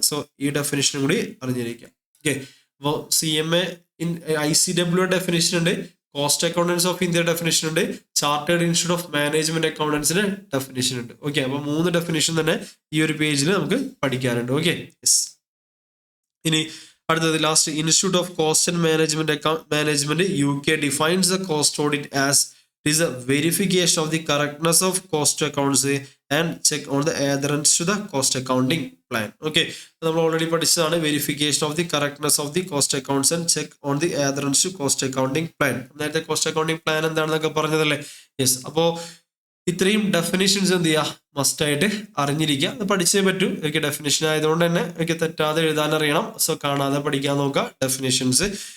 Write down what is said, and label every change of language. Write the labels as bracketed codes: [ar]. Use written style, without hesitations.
[ml] So ഈ ഡെഫിനേഷനും കൂടി അറിഞ്ഞിരിക്കാം. Okay, അപ്പോൾ CMA ICW ഡെഫിനേഷൻ ഉണ്ട്, cost accountants of India definition ഉണ്ട്, chartered institute of management അക്കൗണ്ടൻസിന് definition ഉണ്ട്. ഓക്കെ, അപ്പൊ 3 ഡെഫിനേഷൻ തന്നെ ഈ ഒരു പേജിൽ നമുക്ക് പഠിക്കാനുണ്ട്. [en] Okay, yes. [ml] ഇനി അടുത്തത് last [en] Institute of cost and management UK defines the cost audit as it is a verification of the correctness of cost accounts and check on the adherence to the cost accounting plan. Okay, [ml] നമ്മൾ already പഠിച്ചതാണ് [en] Verification of the correctness of the cost accounts and check on the adherence to cost accounting plan. [ml] നേരത്തെ cost accounting plan എന്താണെന്നൊക്കെ പറഞ്ഞതല്ലേ. Yes, അപ്പോൾ ഇത്രയും definitions എന്ത് ചെയ്യുക, must ആയിട്ട് അറിഞ്ഞിരിക്കുക. അത് പഠിച്ചേ പറ്റൂ. എനിക്ക് ഡെഫിനേഷൻ ആയതുകൊണ്ട് തന്നെ എനിക്ക് തെറ്റാതെ എഴുതാൻ അറിയണം. സോ കാണാതെ പഠിക്കാൻ നോക്കുക ഡെഫിനേഷൻസ്.